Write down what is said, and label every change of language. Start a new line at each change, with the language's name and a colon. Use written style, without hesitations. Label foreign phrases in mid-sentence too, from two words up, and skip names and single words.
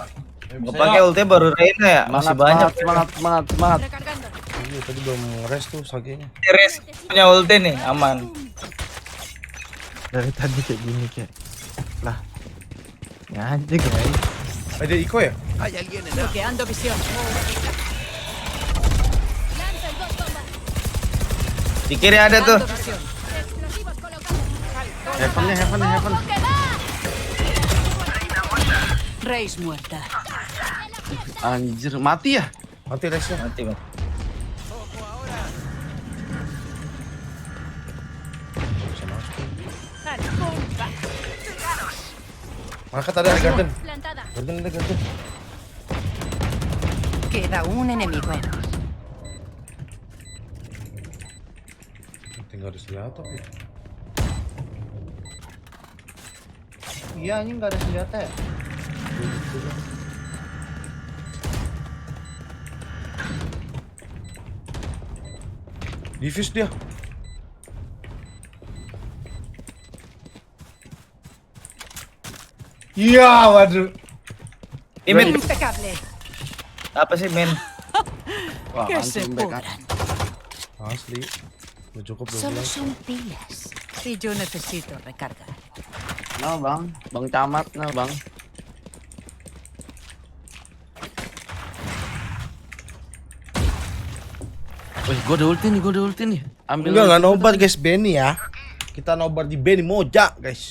Indonesian: Pakai ulti baru Reyna ya? Masih banyak. Semangat.
Spanish: Recargando.
Indonesian: Iya, tadi belum rest tuh sagenya. Res punya ulti nih, aman. Dari tadi kayak gini kayak. Lah. Ya aja guys. Ada Iko ya?
Spanish: Hay alguien en A. Bloqueando visión. Lanza el dos bombas.
Indonesian: Di kiri ada tuh.
Spanish: Dando visión. Explosivos colocados.
Indonesian: Heaven.
Spanish: Reis muerta.
Indonesian: Anjir, mati ya? Mati rest-nya. Mati, Bang. Market ada di garden.
Spanish: Plantada.
Indonesian: Garden.
Spanish: Queda un enemigo.
Indonesian: Tinggal di senjata ya. Iya, anjing nggak ada senjata ya. Diffuse dia. Iya, waduh. Imit.
Spanish: Impecable.
Indonesian: Apa sih, men? Wah,
Spanish: Que se
Indonesian: anjing back.
Spanish: pudran.
Indonesian: Asli. Udah cukup
Spanish: Solo 12. son pilas. Y yo necesito recargar.
Indonesian: Nah, Bang Camat, nah, Bang. Wih, gue udah ulti nih. Ambil. Enggak nobar guys, Benny ya. Kita nobar di Benny Moja, guys.